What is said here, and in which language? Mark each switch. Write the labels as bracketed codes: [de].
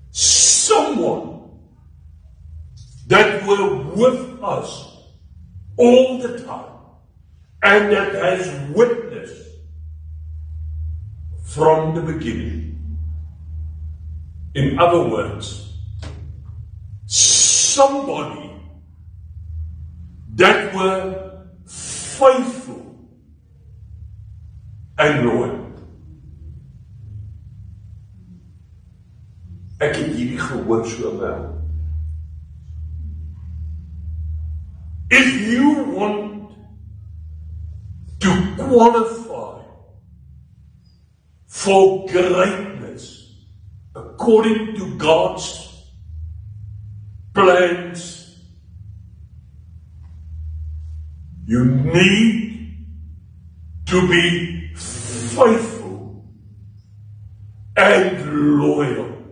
[en] Someone that were with us all the time and that has witnessed from the beginning. In other words, somebody that were faithful en loyal. [af] Ek het hierdie gehoor so wel. [en] If you want to qualify for greatness according to God's plans, you need to be faithful and loyal.